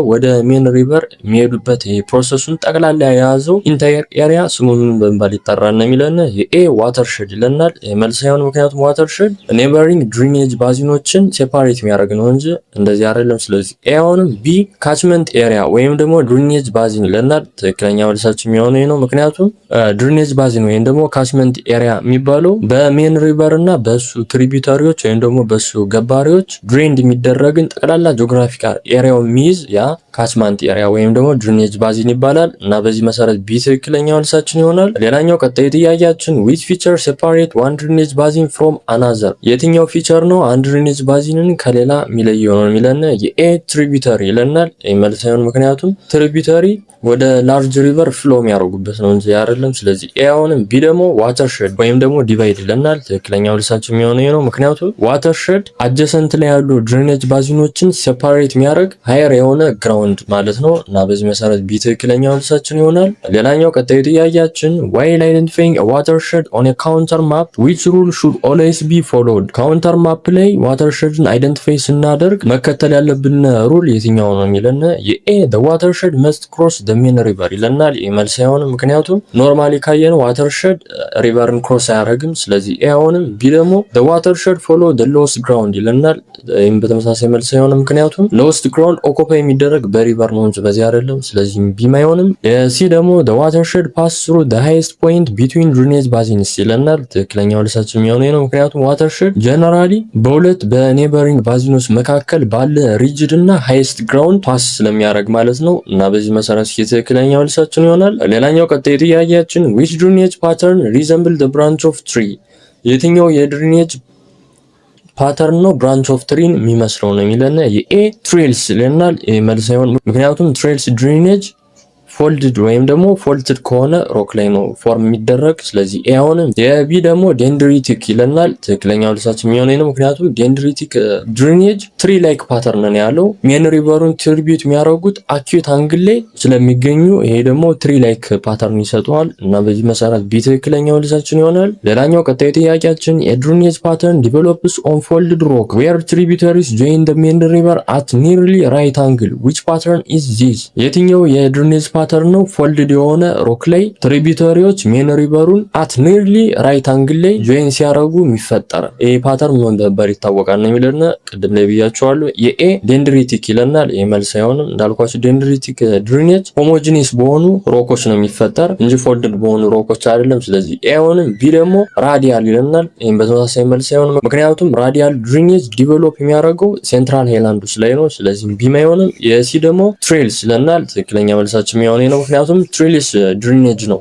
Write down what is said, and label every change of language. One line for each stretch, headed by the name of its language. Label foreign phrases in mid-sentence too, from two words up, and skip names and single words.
Amharic: ወደ
English: main river
Amharic: የሚሄዱበት ፕሮሰሱን ጠቅላላ የያዘው
English: entire area
Amharic: ስሙ ምን በመባል ይጠራል ነው የሚለን። ኤ ዋተርሼድ ይለናል። መልስ ሳይሆን ምክንያቱም
English: watershed neighboring drainage
Amharic: ባዚኖችን ሴፓሬት የሚያደርግ ነው እንጂ እንደዚህ አይደለም። ስለዚህ ኤ አሁንም ቢ
English: catchment area
Amharic: ወይም ደግሞ
English: drainage basin
Amharic: ይለናል። ትክክለኛ መልሳችን የሚሆነው ነው። ምክንያቱም
English: drainage basin
Amharic: ወይም ደግሞ
English: catchment area
Amharic: የሚባለው በሜን ሪቨር እና በሱ ትሪቢዩተሪዎች ወይም ደግሞ በሱ ገባሪዎች ድሬንድ የሚደረግን ጠቅላላ ጂኦግራፊካል ኤሪያው የሚይዝ ያ
English: catchment area
Amharic: ወይም ደግሞ
English: drainage basin
Amharic: ይባላል እና በዚህ መሰረት ቢ ትክክለኛ መልሳችን ይሆናል። ሌላኛው ቀጣይ ጥያቄያችን
English: which feature separate one drainage basin from another
Amharic: የትኛው ፊቸር ነው አንድ ድሬኔጅ ባዚንን ከሌላ የሚለየው ነው የሚለን። የኤ ትሪቢዩተሪ ይለናል። መልስ ሳይሆን ምክንያቱም ትሪቢዩተሪ ወደ
English: large river flow
Amharic: የሚያደርጉበት ነው እንጂ አይደለም። ስለዚህ ኤ አሁንም ቢ ደግሞ ዋተርሼድ ወይም ደግሞ ዲቫይድ ይለናል። ትክክለኛው መልሳችን የሚሆነው ነው። ምክንያቱም
English: watershed adjacent
Amharic: ላይ ያሉ ድሬኔጅ ባዚኖችን ሴፓሬት የሚያደርግ ሃየር የሆነ ግራውንድ ማለት ነው እና በዚህ መሰረት ቢ ትክክለኛው መልሳችን ይሆናል። ሌላኛው ቀጣዩ ጥያቄያችን
English: while identifying a watershed on a counter map which rule should always be followed counter map
Amharic: ላይ ዋተርሼድን አይደንቲፋይ ስናደርግ መከተል ያለብን ሩል የትኛው ነው የሚለን። የኤ
English: the watershed must cross the main river
Amharic: ይለናል። መልስ አይሆንም ምክንያቱም ኖርማሊ ካየን ዋተርሼድ ሪቨርን ክሮስ አያደርግም። ስለዚህ ኤ አይሆንም። ቢ ደግሞ
English: the watershed follow the lowest ground
Amharic: ይለናል። ይህም በተመሳሳይ መልስ አይሆንም ምክንያቱም
English: lowest ground
Amharic: ኦኩፓይ የሚደረግ በሪቨር ነው እንጂ በዚህ አይደለም። ስለዚህ ቢም አይሆንም። ሲ ደግሞ
English: the watershed pass through the highest point between drainage basins
Amharic: ይለናል። ትክክለኛው መልሳችን የሚሆነው ነው ምክንያቱም ዋተርሼድ ጀነራሊ በሁለት በኔበሪንግ ባዚኖች መካከል ባለ ሪጅድ እና ሃይስት ግራውንድ ፓስ ስለሚያደርግ ማለት ነው እና በዚህ መሰረት ትክክለኛው መልሳችን ይሆናል። ሌላኛው ቀጣይ ጥያቄያችን
English: which drainage pattern resemble the branch of tree
Amharic: የትኛው የድሬኔጅ ፓተርን ነው
English: branch of
Amharic: ትሪን የሚመስለው ነው የሚለን። የኤ ትሬልስ ይለናል። መልስ አይሆን ምክንያቱም
English: trellis drainage
Amharic: ፎልድድ ወይም ደግሞ ፎልትድ ከሆነ ሮክ ላይ ነው ፎርም የሚደረግ። ስለዚህ ኤ አሁንም የቢ ደግሞ ዴንድሪቲክ ይለናል። ትክክለኛው መልሳችን የሚሆነው ነው ምክንያቱም
English: dendritic drainage tree like
Amharic: ፓተርን ነው ያለው። ሜን ሪቨሩን ትሪቢዩት የሚያደርጉት አኪዩት አንግል ላይ ስለሚገኙ ይሄ ደግሞ
English: tree like pattern
Amharic: ይሰጠዋል እና በዚህ መሰረት ቢ ትክክለኛው መልሳችን ይሆናል። ሌላኛው ቀጣይ ጥያቄያችን የድሬኔጅ
English: pattern develops on folded rock where tributaries join the main river at nearly right angle which pattern is this
Amharic: የትኛው የድሬኔጅ ፓተርን ነው ፎልድድ የሆነ ሮክ ላይ ትሪቢዩተሪዎች ሜን ሪቨሩን
English: at nearly right angle
Amharic: ላይ ጆይን ሲያደርጉ የሚፈጠር ይሄ ፓተርን ምን እንደነበር ይታወቃል ነው የሚለን። ቅድም ላይ ብያቸዋለሁ። የኤ ዴንድሪቲክ ይለናል። መልስ አይሆንም እንዳልኳችሁ
English: dendritic drainage
Amharic: ሆሞጂኒየስ በሆኑ ሮኮች ነው የሚፈጠር እንጂ ፎልድድ በሆኑ ሮኮች አይደለም። ስለዚህ ኤ አይሆንም። ቢ ደግሞ ራዲያል ይለናል። ይሄን በተመሳሳይ መልስ አይሆንም ምክንያቱም
English: radial drainage
Amharic: ዲቨሎፕ የሚያደርገው
English: central highlands
Amharic: ላይ ነው። ስለዚህ ቢ አይሆንም። የሲ ደግሞ ትሬልስ ይለናል። ትክክለኛ መልሳችን የሚሆነው ነው ምክንያቱም
English: trellis drainage
Amharic: ነው